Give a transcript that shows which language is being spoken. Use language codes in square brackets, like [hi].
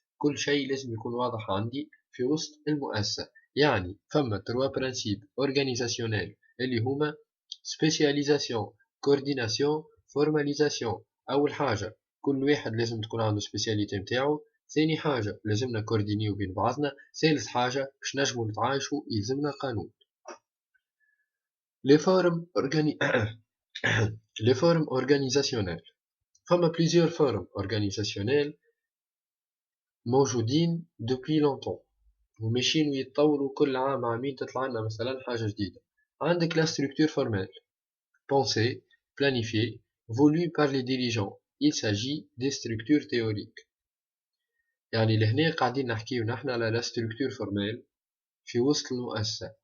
[ar] كل شيء لازم يكون واضح عندي في وسط المؤسسة. يعني فما تروا برانسيب اورغانيزاسيونيل اللي هما [fr] spécialisation, coordination, formalisation. [ar] أول حاجة كل واحد لازم تكون عنده سبيسياليتي متاعو. ثاني حاجة لازمنا كوردينيو بين بعضنا. ثالث حاجة باش نجمو نتعايشو يلزمنا قانون. [fr] Les formes les formes organisationnelles. [ar] فما [fr] plusieurs formes organisationnelles [ar] موجودين depuis longtemps وماشيين ويتطوروا كل عام عامين تطلع لنا مثلا حاجة جديدة. [fr] عندك la structure formelle pensée, planifiée, voulue par les dirigeants. Il s'agit des structures théoriques. [ar] يعني لهنا قاعدين نحكيو نحن على la structure formelle في وسط المؤسسة.